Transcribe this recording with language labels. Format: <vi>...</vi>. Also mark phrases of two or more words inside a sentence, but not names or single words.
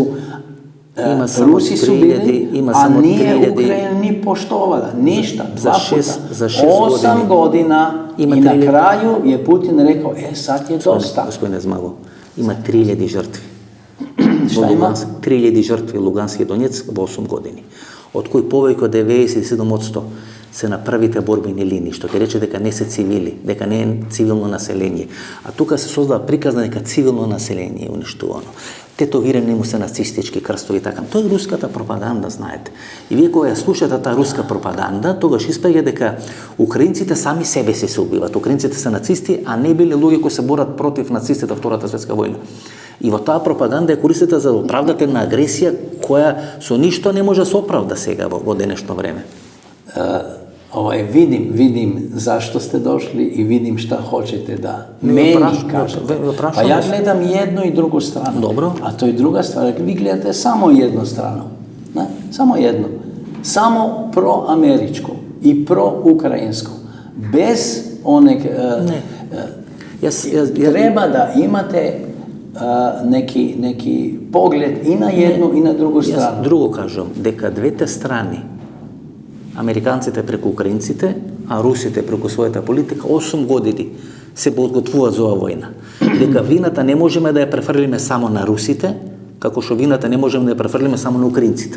<sr>Rusi su bili, a nije Ukrajina ni poštovala, ništa, 2 puta. 8 godina i na kraju je Putin rekao, sad je dosta. Gospodine Zmago, ima 3000 žrtvi. Šta ima? 3000 žrtvi Lugansk i Donetsk v 8 godini.</sr> <mk>Od koji повеќе од 97% се на првите борбени линии, што ќе рече дека не се цивили, дека не е цивилно население. А тука се создава приказна дека цивилно население е уништувано. Тетовирани му се нацистички крстови и така. Тоа е руската пропаганда, знаете. И вие кога ја слушате таа руска пропаганда, тогаш испаѓа дека украинците сами себе се убиваат. Украинците се нацисти, а не биле луѓе кои се борат против нацистите во Втората светска војна. И во таа пропаганда ја користите за да оправдате една агресија која со ништо не може да се оправда сега во денешно време.</mk> <sr>Vidim zašto ste došli i vidim šta hoćete da meni kažete. Pa ja gledam jednu i drugu stranu. Dobro. A to je druga stvar. Vi gledate samo jednu stranu. Ne? Samo jednu. Samo proameričku i proukrajinsku. Bez one... Treba da imate neki pogled i na jednu i na drugu stranu.</sr> <mk>Јас друго кажам, дека двете страни, американците преку украинците, а русите преку својата политика, 8 години се подготвуваат за оваа војна. Дека вината не можеме да ја префрлиме само на русите, како што вината не можеме да ја префрлиме само на украинците.</mk>